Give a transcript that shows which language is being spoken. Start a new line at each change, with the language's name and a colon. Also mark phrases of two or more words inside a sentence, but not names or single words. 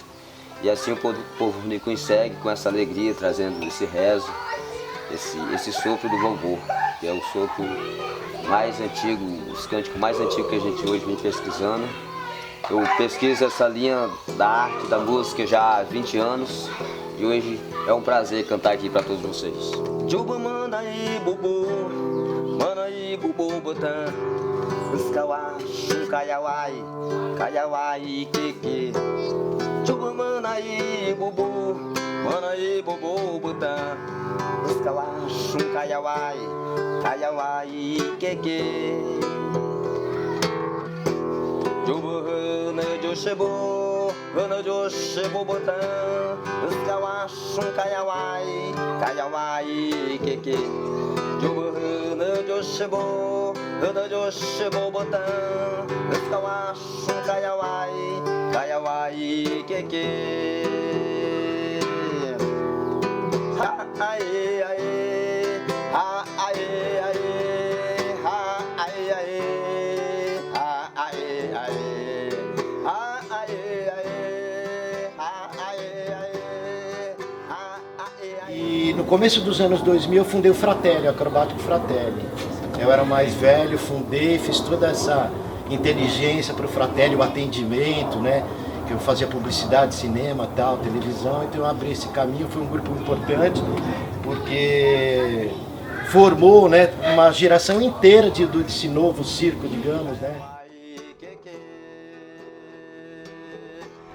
Portuguese: E assim o povo Runicuim segue com essa alegria, trazendo esse rezo, esse sopro do vovô, que é o sopro mais antigo, os cânticos mais antigos que a gente hoje vem pesquisando. Eu pesquiso essa linha da arte, da música já há 20 anos e hoje é um prazer cantar aqui para todos vocês.
Cashinahua: Juba
Portuguese: manda aí,
Cashinahua: bubu,
Portuguese: manda aí,
Cashinahua: bubu, botã, uskawa, kayawai, kayawai, keke.
Portuguese: Juba manda aí,
Cashinahua: bubu, botã, uskawa, kayawai, kayawai, keke. Juba hana jo shebo botã, uskawa, kayawai, kayawai, keke. Juba hana jo shebo botã, uskawa, kayawai, kayawai, keke. Ha ae ae, ha ae ae, ha ae ae, ha ae ae, ha ae ae, ha ae ae, ha ae ae.
Portuguese: E no começo dos anos 2000 eu fundei o Fratelli, o Acrobático Fratelli. Eu era mais velho, fundei, fiz toda essa inteligência para o Fratelli, o atendimento, né? Que eu fazia publicidade, cinema, tal, televisão, então eu abri esse caminho, foi um grupo importante, porque formou, né, uma geração inteira desse novo circo, digamos, né?